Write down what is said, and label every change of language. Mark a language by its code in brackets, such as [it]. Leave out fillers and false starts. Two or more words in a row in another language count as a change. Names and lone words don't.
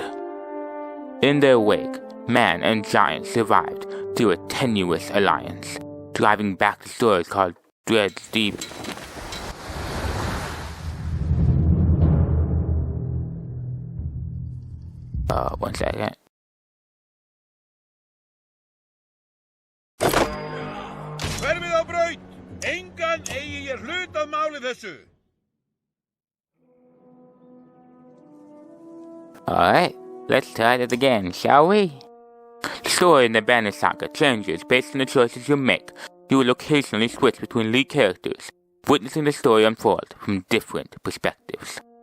[en] In their wake, man and giant survived through a tenuous alliance, driving back the story called Dread's Deep. One second. [is] Hverfið á braut! Engan eigi ég hlut að máli þessu! [en] Alright, let's try it again, shall we? The story in the Banner Saga changes based on the choices you make. You will occasionally switch between lead characters, witnessing the story unfold from different perspectives.